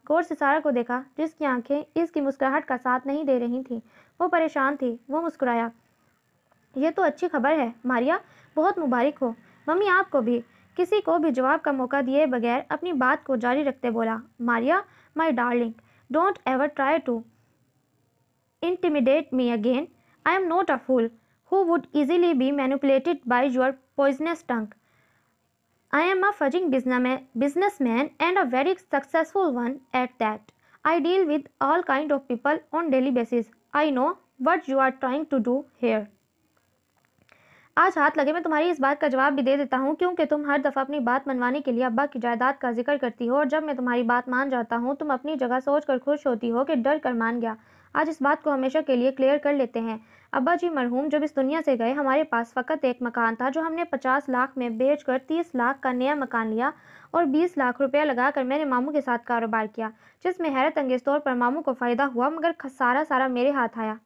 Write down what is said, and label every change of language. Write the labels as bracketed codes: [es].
[hi] गौर से सारा को देखा, जिसकी आंखें इसकी मुस्कुराहट का साथ नहीं दे रही थीं। वो परेशान थी। वो मुस्कुराया। ये तो अच्छी खबर है मारिया, बहुत मुबारक हो। मम्मी आपको भी। किसी को भी जवाब का मौका दिए बगैर अपनी बात को जारी रखते बोला, Maria [en] My darling, don't ever try to intimidate me again. I am not a fool who would easily be manipulated by your poisonous tongue. I am a fudging businessman and a very successful one at that. I deal with all kind of people on daily basis. I know what you are trying to do here. [hi] आज हाथ लगे मैं तुम्हारी इस बात का जवाब भी दे देता हूँ, क्योंकि तुम हर दफ़ा अपनी बात मनवाने के लिए अब्बा की जायदाद का जिक्र करती हो, और जब मैं तुम्हारी बात मान जाता हूँ तुम अपनी जगह सोच कर खुश होती हो कि डर कर मान गया। आज इस बात को हमेशा के लिए क्लियर कर लेते हैं। अब्बा जी मरहूम जब इस दुनिया से गए, हमारे पास फ़कत एक मकान था जो हमने 50 लाख में बेच कर 30 लाख का नया मकान लिया, और 20 लाख रुपया लगाकर मैंने मामू के साथ कारोबार किया, जिसमें हैरत अंगेज़ तौर पर मामू को फ़ायदा हुआ, मगर सारा मेरे हाथ आया।